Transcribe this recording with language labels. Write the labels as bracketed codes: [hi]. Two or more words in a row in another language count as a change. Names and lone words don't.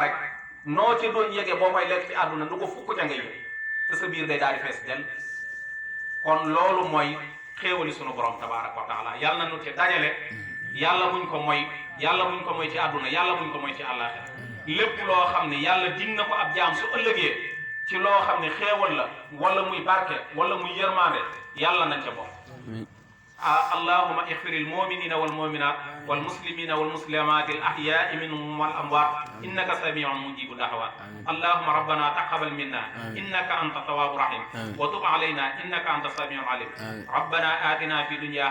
[wo] rek noo ci doon yëgee boo koy lekk ci àdduna lu ko fukk ca nga yëg te sa biir day daal di fees del kon loolu mooy xéewali sunu borom [ar] تبارك وتعالى [wo] yàlla na nu ci dajale yàlla muñ ko mooy yàlla muñ ko mooy ci àdduna yàlla muñ ko mooy ci àllaaxira lépp loo xam ne yàlla dig na ko ab jaam su ëllëgee ci loo xam ne xéewal la wala muy barke wala muy yërmaande yàlla nañ ca bokk [ar] اللهم اغفر المؤمنين والمؤمنات والمسلمين والمسلمات الأحياء منهم والأموات إنك سميع مجيب الدعوات اللهم ربنا تقبل منا إنك أنت التواب الرحيم وتب علينا إنك أنت السميع العليم ربنا آتنا في الدنيا